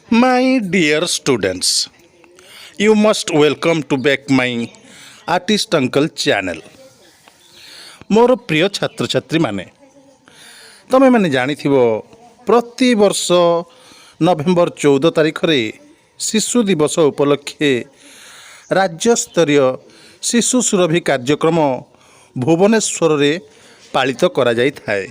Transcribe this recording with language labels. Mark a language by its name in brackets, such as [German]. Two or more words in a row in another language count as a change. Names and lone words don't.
[English] My dear students, you must welcome to back my Artist Uncle channel. [Odia] ମୋର ପ୍ରିୟ ଛାତ୍ର ଛାତ୍ରୀ ମାନେ ତମେ ମାନେ ଜାଣିଥିବ ପ୍ରତି ବର୍ଷ ନଭେମ୍ବର 14 ତାରିଖ ରେ ଶିଶୁ ଦିବସ ଉପଲକ୍ଷେ ରାଜ୍ୟ ସ୍ତରୀୟ ଶିଶୁ ସୁରଭି କାର୍ଯ୍ୟକ୍ରମ ଭୁବନେଶ୍ୱର ରେ ପାଳିତ କରା ଯାଇ ଥାଏ।